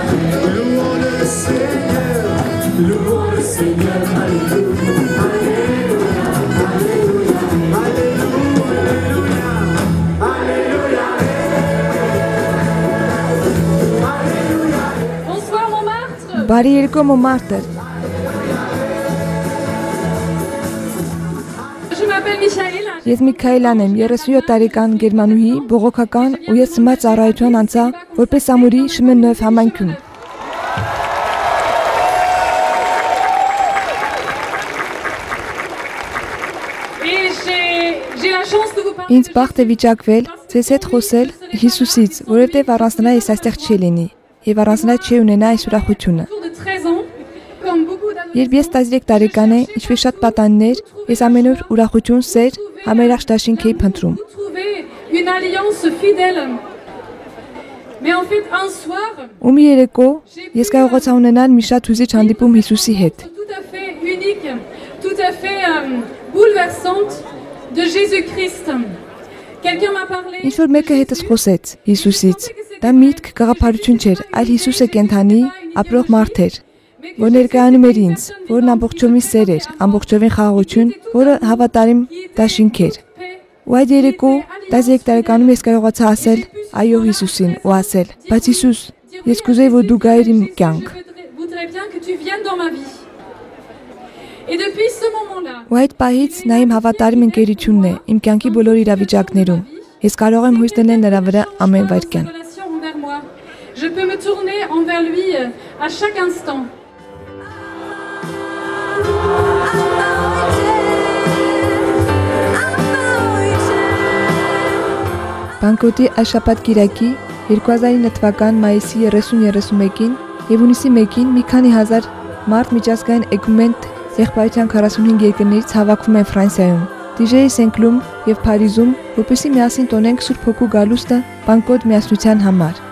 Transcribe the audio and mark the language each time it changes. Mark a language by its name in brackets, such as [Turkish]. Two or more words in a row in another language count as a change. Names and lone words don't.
[French] Louons le Seigneur, louons le Seigneur, alléluia, alléluia, alléluia, alléluia, alléluia. Bonsoir Montmartre. [Armenian] Բարի երկու Մոնմարտր։ [French] Je m'appelle Michaela. [Armenian] Ես Միքայելան եմ, 37 տարեկան գերմանուհի, բողոքական ու ես ծնված ծառայության անցա որպես ամուրի Շմեննով համայնքում։ [French] Et j'ai la chance de vous parler. [Armenian] Ինձ բախտ է վիճակվել ձեզ հետ խոսել Հիսուսից, որովհետև առանց նրա ես այստեղ չի լինի եւ առանց նրա չի ունենա այս ուրախությունը։ [French] Autour de 13 ans, comme beaucoup d'adolescents, [Armenian] Երբ ես 13 տարեկան եմ, ինչպես շատ պատանիներ, ես ամեն օր ուրախություն, սեր, համերախ դաշինք էի փնտրում։ [French] vous trouvez une alliance fidèle. Mais en fait, un soir, [Armenian] Ու մի երեկո ես կարողացա ունենալ մի շատ հուզիչ հանդիպում Հիսուսի հետ։ [French] tout à fait unique, tout à fait bouleversante de Jésus-Christ. Quelqu'un m'a parlé. [Armenian] Ինչ որ մեկը հետս խոսեց Հիսուսից։ Դա միտք գաղափարություն չէր, այլ Հիսուսը կենթանի ապրող մարդ էր, որ ներկայանում էր ինձ, որն ամբողջովին սեր էր, ամբողջովին խաղաղություն, որը հավատարիմ դաշինք էր։ Ու այդ երեկո 13 տարեկանում ես կարողացա ասել այո Հիսուսին ու ասել. Բայց Հիսուս, ես կուզեի որ դու գայիր իմ կյանք։ [French] Voudrais bien que tu viennes dans ma vie. Et depuis ce moment-là, [Armenian] Ու այդ պահից նա իմ հավատարիմ ընկերությունն է իմ կյանքի բոլոր իրավիճակներում։ Ես կարող եմ հույս դնել նրա վրա ամեն վայրկյան։ [French] relation envers moi. Je peux me tourner envers lui à chaque instant. [Armenian] Բանկոտի Աշապատ Կիրակի 2009 թվական մայիսի 30-31-ին եւ հունիսի 1-ին մի քանի հազար մարդ միջազգային էկումենտ եղբայրության 45 երկրներից հավաքվում են Ֆրանսիայում, DJ Սենկլում եւ Փարիզում, որպեսզի միասին տոնենք Սուրբ Հոգու գալուստը բանկոտ միասնության համար։